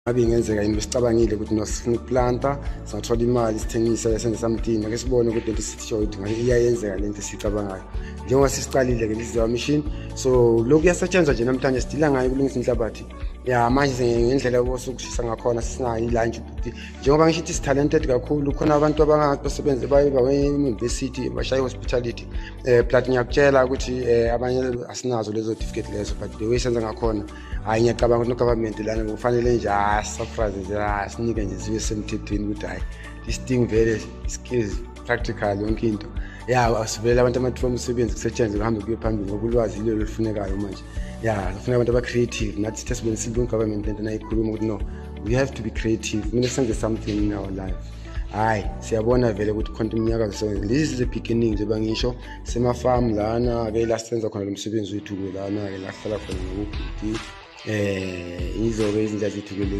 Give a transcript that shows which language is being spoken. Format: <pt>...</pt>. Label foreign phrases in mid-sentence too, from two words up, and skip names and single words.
<zu>Ngabe ingenzeka yini besicabangile ukuthi nosifuna ukuplanta singathola imali sithengise senze something ake sibone ukuthi lento sithiyo iyayenzeka lento sicabangayo njengoba sisicalile ke lezi machine so lokhu yasetshenzwa nje namhlanje sidila ngayo ukulungisa inhlabathi manje ngendlela yokushisa ngakhona sisinayo ilunch ukuthi njengoba ngishithi</zu> <en>is talented</en> <zu>kakhulu khona abantu abangasebenza bayiba we-university bashaye hospitality but ngiyakutshela ukuthi abanye asinazo lezo certificate lezo but the way senza ngakhona hayi ngiyacabanga ukuthi government lana kufanele nje surprise nje sinike nje sibe semthethweni ukuthi hayi</zu> <en>this thing</en> <zu>vele</zu> <en>skills practical</en> <zu>yonke into asivele abantu amathuba omsebenzi kusetshenzwe kuhambe kuye phambili ngoba ulwazi lelo lufunekayo manje kufuneka abantu aba-creative nathi sisebenzisile government lento nayikhuluma ukuthi</zu> <en>no we have to be creative</en> <zu>kumele senze</zu> <en>something in our life</en> <zu>hayi siyabona vele ukuthi khona iminyaka</zu> <en>so this is the beginning</en> <zu>nje bangisho semafarm lana ke la senza khona lo msebenzi wethu lana ke la hlala khona ngokuphi izobe izinto zethu</zu>